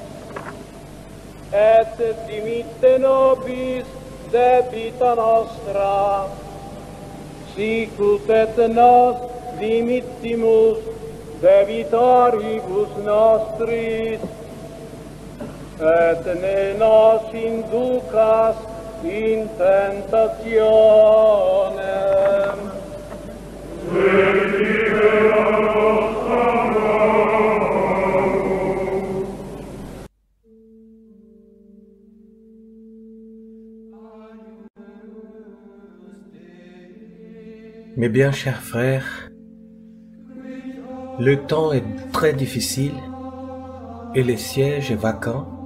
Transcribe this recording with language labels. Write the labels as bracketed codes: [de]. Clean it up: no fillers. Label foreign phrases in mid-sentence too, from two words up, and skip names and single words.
[la] et dimitte nobis debita nostra, sicut et nos dimittimus debitoribus nostris, et ne nos inducas in tentationem, [fr] Mes bien chers frères, le temps est très difficile et le siège est vacant.